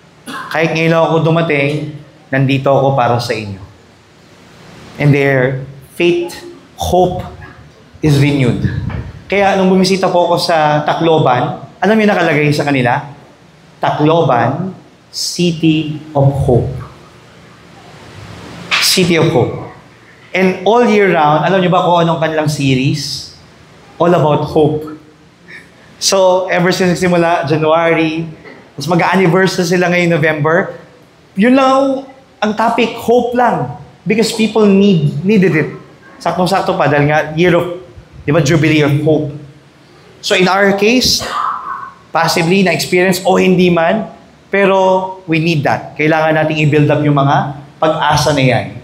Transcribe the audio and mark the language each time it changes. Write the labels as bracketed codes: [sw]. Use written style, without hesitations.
[tl] Kahit ngayon ako dumating, nandito ako para sa inyo. [en] And their faith, hope is renewed. [tl] Kaya nung bumisita po ako sa Tacloban, alam niyo nakalagay sa kanila? [en] Tacloban, City of Hope. City of Hope. And all year round, [tl] alam niyo ba kung anong kanilang series? [en] All about hope. [tl] So, [en] ever since [tl] simula January, mas mag-anniversary sila ngayong November, yun lang ang topic, hope lang. [en] Because people needed it. [tl] Saktong-sakto pa, dahil nga [en] year of, di ba, Jubilee of Hope. So, in our case, possibly [tl] na-experience o hindi man, pero [en] we need that. [tl] Kailangan nating i-build up yung mga pag-asa na yan.